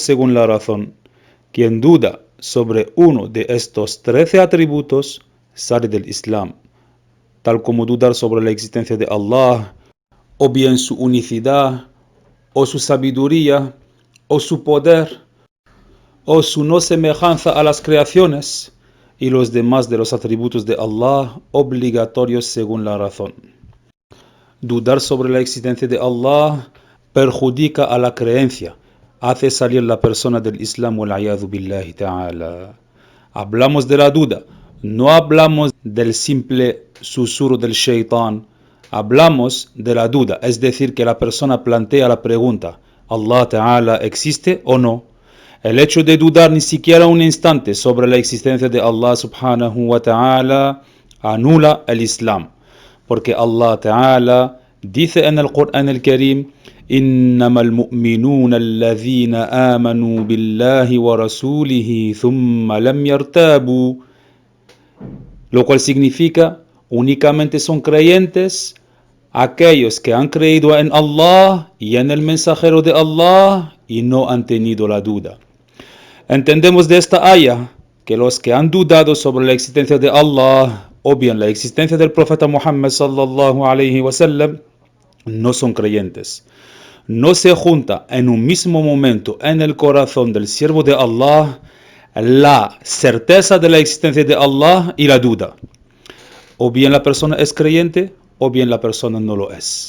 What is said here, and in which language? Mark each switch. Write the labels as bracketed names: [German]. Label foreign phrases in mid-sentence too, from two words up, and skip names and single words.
[Spanish] según la razón, quien duda sobre uno de estos 13 atributos sale del Islam, tal como dudar sobre la existencia de Allah, o bien su unicidad, o su sabiduría, o su poder, o su no semejanza a las creaciones, y los demás de los atributos de Allah obligatorios según la razón. Dudar sobre la existencia de Allah perjudica a la creencia, hace salir la persona del Islam [Arabic] والعياذ بالله تعالى. [Spanish] Hablamos de la duda, no hablamos del simple susurro del shaitán, hablamos de la duda, es decir, que la persona plantea la pregunta, [Arabic] ¿الله تعالى [Spanish] existe o no? El hecho de dudar ni siquiera un instante sobre la existencia de [Arabic] الله سبحانه وتعالى [Spanish] anula el Islam, porque [Arabic] الله تعالى [Spanish] dice en el Corán el Karim: [Arabic] إنما المؤمنون الذين آمنوا بالله ورسوله ثم لم يرتابوا, [Spanish] lo cual significa únicamente son creyentes aquellos que han creído en Allah y en el mensajero de Allah y no han tenido la duda. Entendemos de esta aya que los que han dudado sobre la existencia de Allah o bien la existencia del profeta Muhammad [Arabic] صلى الله عليه وسلم [Spanish] no son creyentes. No se junta en un mismo momento en el corazón del siervo de Allah la certeza de la existencia de Allah y la duda. O bien la persona es creyente o bien la persona no lo es.